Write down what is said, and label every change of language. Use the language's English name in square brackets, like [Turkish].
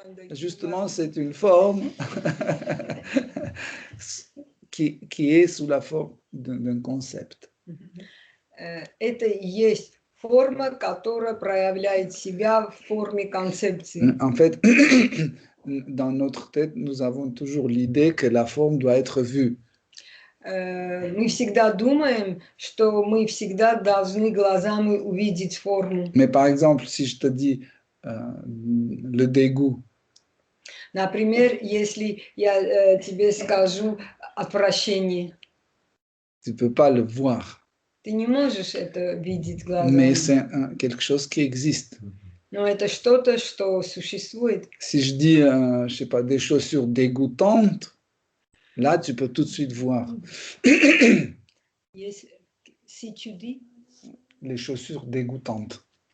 [French] Justement, c'est une forme qui est sous la forme d'un concept. [Russian] Это и есть форма, которая проявляет себя в форме концепции. [French] En fait, dans notre tête, nous avons toujours l'idée que la forme doit être vue. [Russian] Мы всегда думаем, что мы всегда должны глазами увидеть форму. [French] Mais par exemple, si je te dis le dégoût. [Russian] Например, если я тебе скажу отвращение. [French] Tu ne peux pas le voir. [Russian] Ты не можешь это видеть [French] mais [Russian] глазами. [French] c'est quelque chose qui existe. [Russian] Но это что-то, что существует. [French] Si je dis, je sais pas, des chaussures dégoûtantes, là, tu peux tout de suite voir. Si tu dis Les chaussures dégoûtantes.